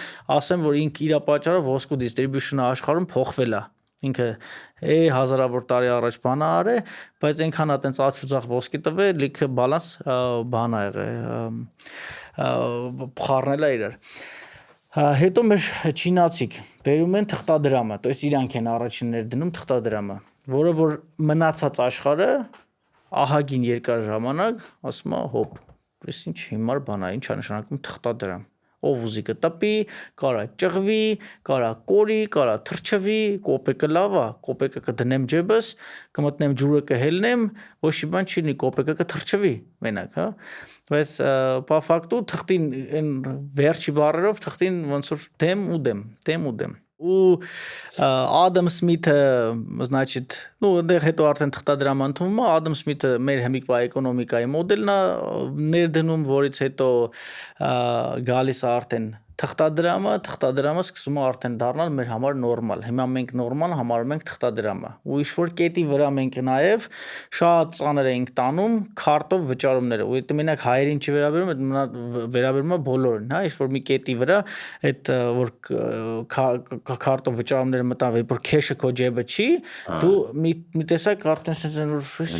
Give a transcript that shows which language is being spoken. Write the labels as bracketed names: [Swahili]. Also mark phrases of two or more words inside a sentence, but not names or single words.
[Armenian] ասեմ որ ինքը իր պատճառով ոսկու դիստրիբյուշնը աշխարհում փոխվել է ինքը հազարավոր տարի առաջ բան ա արել բայց այնքան է տենց աչուձախ ոսկի տվել լիքը բալանս բան ա եղել փառնել է իրար հետո մեր չինացիք բերում են թղթադրամը [Russian] то есть [Armenian] իրանք են առաջիններ դնում թղթադրամը որը որ մնացած աշխարհը ահագին երկար ժամանակ ասում է հոպ ես ինչ հիմար բան է ինչ է նշանակում թղթադրամ ով ուզի կտպի կարա ճղվի կարա կորի կարա թրջվի կոպեկը լավ է կոպեկը կդնեմ ջեբս կմտնեմ ջուրը կհելնեմ ոչ մի բան չի լինի կոպեկը կթրջվի մենակ հա բայց [Russian] по факту [Armenian] թղթին այն վերջի բառերով թղթին ոնց որ դեմ ու դեմ ու Ադամ Սմիթը значит այնտեղ հետո արդեն թղթադրամը ընդունվում է Ադամ Սմիթը մեր հիմիկվա էկոնոմիկայի մոդելն է ներդնում որից հետո գալիս է արդեն թղթադրամը սկսում է արդեն դառնալ մեր համար նորմալ։ Հիմա մենք նորմալ համարում ենք թղթադրամը։ Ու ինչ-որ կետի վրա մենք նաև շատ ծանր ենք տանում քարտով վճարումները։ Ու դա մենակ հայերին չվերաբերում, դա վերաբերում է բոլորին, հա, ինչ-որ մի կետի վրա այդ որ քարտով վճարումները մտան, որ քեշը քո ջեբը չի, դու մի տեսակ արդեն sense